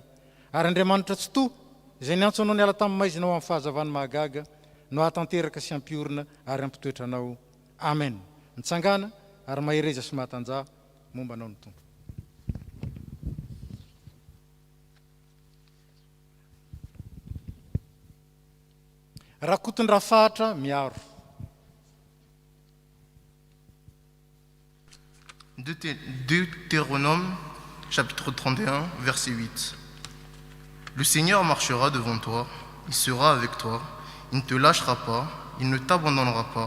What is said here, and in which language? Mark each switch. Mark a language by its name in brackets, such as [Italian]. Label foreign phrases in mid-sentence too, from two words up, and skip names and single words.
[Malagasy] Ary Andriamanitra tsy toa izay niantso anao niala tamin'ny maizinao amin'ny fahazavany mahagaga no hatanteraka sy ampiorina ary ampitoetra anao. Amen. Mitsangana ary mahereza sy mahatanjah momba anao ny tompo. Rakotony rafahatra miaro. [French] Deutéronome, chapitre 31, verset 8. Le Seigneur marchera devant toi, il sera avec toi, il ne te lâchera pas, il ne t'abandonnera pas.